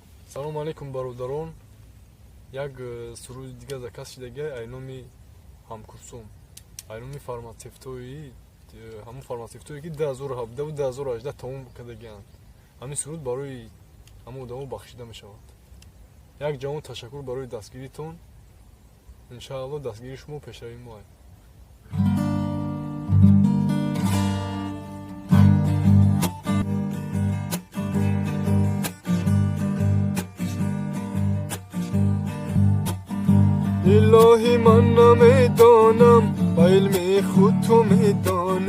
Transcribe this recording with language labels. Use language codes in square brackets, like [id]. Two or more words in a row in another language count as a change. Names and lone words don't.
[tg] салом алейкум бародарон. Як суруди дига закас шидаги айноми ҳамкурсум, айноми фармацевтои ҳамон фармацевтое ки 2017 ва 2018 тамом кардагианд. ҳамин суруд барои ҳамон одамо бахшида мешавад. як ҷавон ташаккур барои дастгиритон. иншоалло дастгири шумо пешрави мо аст. [fa] الهی من نمیدانم با علم خود تو میدانی.